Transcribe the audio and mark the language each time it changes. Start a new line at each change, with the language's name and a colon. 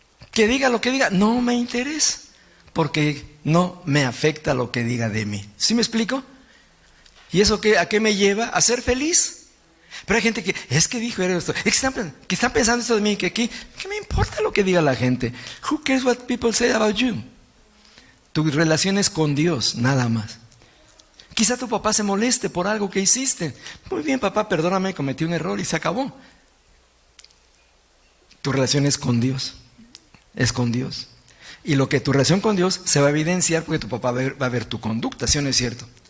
Spanish: Que diga lo que diga, no me interesa, porque no me afecta lo que diga de mí. ¿Sí me explico? ¿Y eso a qué me lleva? A ser feliz. Pero hay gente que, es que dijo esto, es que están pensando esto de mí, que aquí, ¿qué me importa lo que diga la gente?
English: Who cares what people say about you?
Spanish: Tu relación es con Dios, nada más. Quizá tu papá se moleste por algo que hiciste. Muy bien, papá, perdóname, cometí un error y se acabó. Tu relación es con Dios. Es con Dios. Y lo que tu relación con Dios se va a evidenciar porque tu papá va a ver tu conducta, ¿sí o no es cierto?